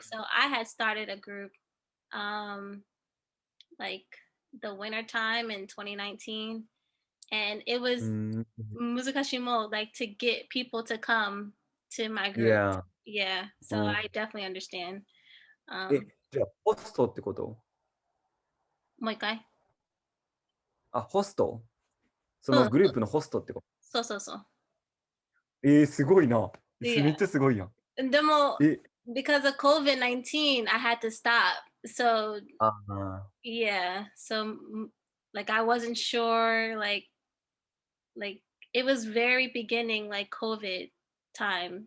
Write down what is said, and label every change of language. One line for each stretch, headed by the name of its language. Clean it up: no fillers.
English: So I had started a group um like the winter time in 2019, and it う was ん。 muzukashimo, like to get people to come to my group. Yeah. Yeah, so うん。 I definitely understand.
Japanese: え、じゃあ、ホストってこと？もう一回。あ、ホスト？そうん、のグループのホストってこと？そうそうそう。すごいな。めっ
English: Yeah.
Japanese: ちゃすごいやん。でも、え、
English: because of COVID-19, I had to stop. So, ああ。 yeah. So, like, I wasn't sure, like, it was very beginning, like, COVID time.